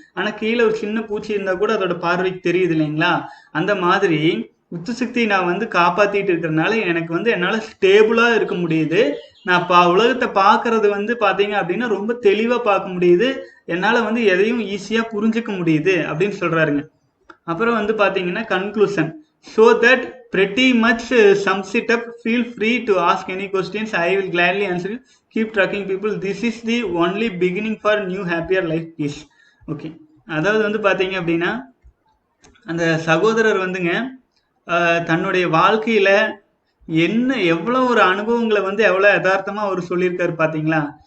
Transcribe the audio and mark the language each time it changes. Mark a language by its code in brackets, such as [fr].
[ta] ஆனா கீழே ஒரு சின்ன பூச்சி இருந்தா கூட அதோட பார்வைக்கு தெரியுது இல்லைங்களா? அந்த மாதிரி உத்து சக்தி நான் வந்து காப்பாத்திட்டு இருக்கிறதுனால எனக்கு வந்து என்னால ஸ்டேபிளா இருக்க முடியுது. நான் உலகத்தை பாக்குறது வந்து பாத்தீங்க அப்படின்னா ரொம்ப தெளிவா பார்க்க முடியுது. என்னால வந்து எதையும் ஈஸியா புரிஞ்சுக்க முடியுது அப்படின்னு சொல்றாருங்க. அப்புறம் வந்து பாத்தீங்கன்னா conclusion. [en] So that pretty much sums it up. Feel free to ask any questions. I will gladly answer you. Keep tracking people. This is the only beginning for new happier life. Peace. Okay. [ta] அதாவது வந்து பாத்தீங்க அப்படின்னா அந்த சகோதரர் வந்துங்க தன்னுடைய வாழ்க்கையில எவ்வளவு ஒரு அனுபவங்களை வந்து எவ்வளவு யதார்த்தமா அவர் சொல்லியிருக்காரு பாத்தீங்களா?